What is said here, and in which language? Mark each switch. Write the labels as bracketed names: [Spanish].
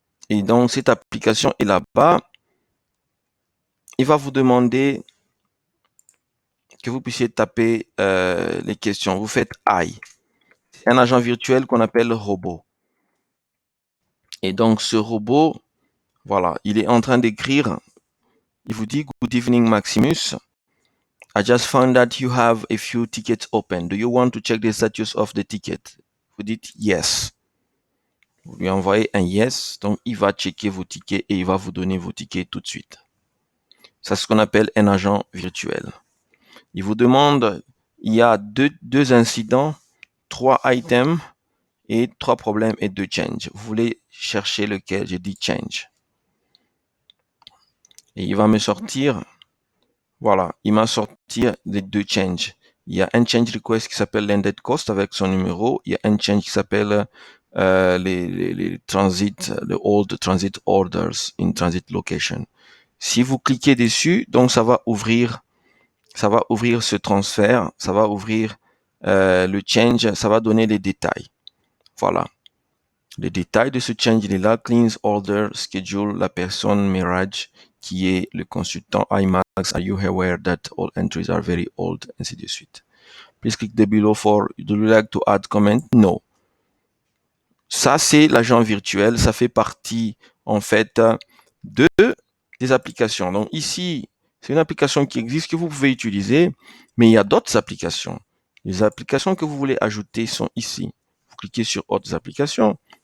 [French] Et donc cette application est là-bas. Il va vous demander que vous puissiez taper les questions. Vous faites I. C'est un agent virtuel qu'on appelle robot. Et donc, ce robot, voilà, il est en train d'écrire. Il vous dit, [English] Good evening, [French] Maximus. [English] I just found that you have a few tickets open. Do you want to check the status of the ticket? [French] Vous dites yes. Vous lui envoyez un yes. Donc, il va checker vos tickets et il va vous donner vos tickets tout de suite. C'est ce qu'on appelle un agent virtuel. Il vous demande, il y a deux incidents, 3 items et 3 problèmes et 2 change. Vous voulez chercher lequel? J'ai dit change. Et il va me sortir, voilà, il m'a sorti les 2 changes. Il y a un change request qui s'appelle landed cost avec son numéro. Il y a un change qui s'appelle les transit, [English] the old transit orders in transit location. [French] Si vous cliquez dessus, donc ça va ouvrir ce transfert, ça va ouvrir le change, ça va donner les détails. Voilà. Les détails de ce change, il est là, cleans order schedule, la personne Mirage, qui est le consultant IMAX, [English] are you aware that all entries are very old, [French] ainsi de suite. [English] Please click the below for, do you like to add comment? No. [French] Ça, c'est l'agent virtuel, ça fait partie, en fait, des applications. Donc ici, c'est une application qui existe, que vous pouvez utiliser, mais il y a d'autres applications. Les applications que vous voulez ajouter sont ici. Vous cliquez sur autres applications.